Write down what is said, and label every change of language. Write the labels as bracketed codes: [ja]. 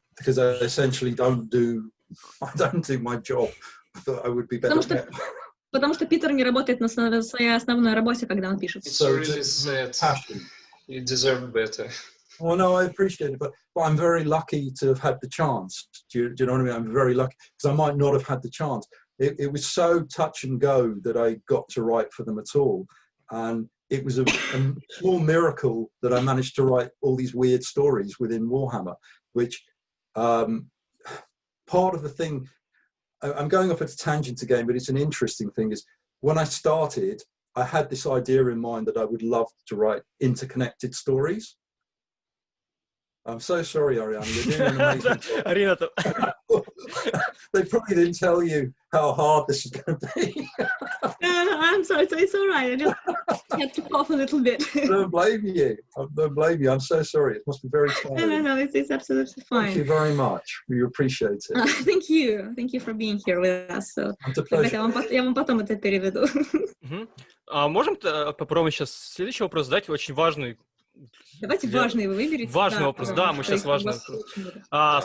[en] Because I essentially don't do my job. I would be better. [ru] Потому что Питер не работает на своей основной работе, когда он пишет. [en] It's really sad. You deserve better. Well, no, I appreciate it, but I'm very lucky to have had the chance. Do you know what I mean? I'm very lucky because I might not have had the chance. It was so touch and go that I got to write for them at all. And it was a small miracle that I managed to write all these weird stories within Warhammer, which part of the thing, I'm going off at a tangent again, but it's an interesting thing, is when I started, I had this idea in mind that I would love to write interconnected stories. I'm so sorry, Ariana. You're doing an amazing job. They probably didn't tell you how hard this is going to be. I'm sorry, it's all right. I just had to cough a little bit. I don't blame you. I don't blame you. I'm so sorry. It must be very tiring. No, it's absolutely fine. Thank you very much. We appreciate it. Thank you for being here with us. So, It's a pleasure. [ru] я вам потом это переведу. Можем попробуем сейчас следующий вопрос задать, очень важный. Давайте важный вы выберите. Важный вопрос, да, мы сейчас важный вопрос.